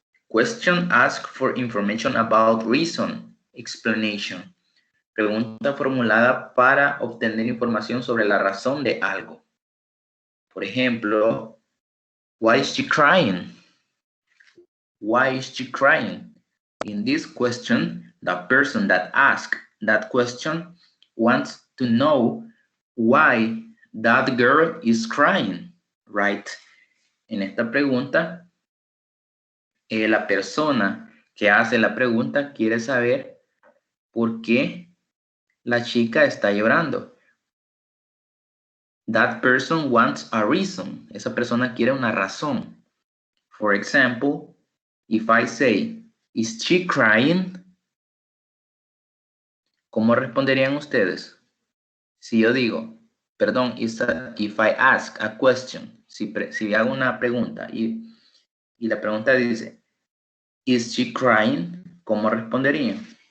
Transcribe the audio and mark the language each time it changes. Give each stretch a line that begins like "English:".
English: Question ask for information about reason, explanation.
Spanish: Pregunta formulada para obtener información sobre la razón de algo. Por ejemplo,
English: why is she crying? Why is she crying? In this question, the person that asked that question wants to know why that girl is crying, right?
Spanish: En esta pregunta, la persona que hace la pregunta quiere saber por qué la chica está llorando.
English: That person wants a reason.
Spanish: Esa persona quiere una razón.
English: For example, if I say, is she crying?
Spanish: ¿Cómo responderían ustedes? Si yo digo, perdón,
English: if I ask a question,
Spanish: si hago una pregunta y la pregunta dice,
English: is she crying?
Spanish: ¿Cómo responderían?